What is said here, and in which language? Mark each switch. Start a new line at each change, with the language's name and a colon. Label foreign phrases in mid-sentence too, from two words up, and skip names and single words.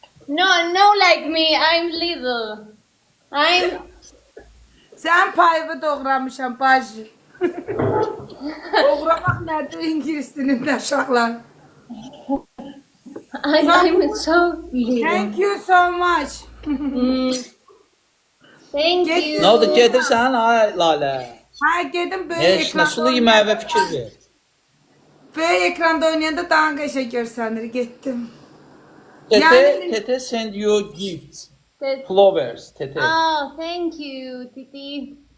English: No, like me. I'm little. I'm
Azerbaijani: Sən payımı doğramışam bacı. Doğramaq nədir ingilis dilində uşaqlar?
English: I'm so little. Thank you so much. Thank Get- you.
Azerbaijani: Nə oldu, gedirsən ay Lalə? Ha gedim böyük Heç nə, sulu yeməyə fikir ver. Böyük ekranda oynayanda daha qəşəng görsənir. Getdim.
English: Tete, Yani- Tete send you gifts. That- Flowers, Tete. Oh, thank you, Titi.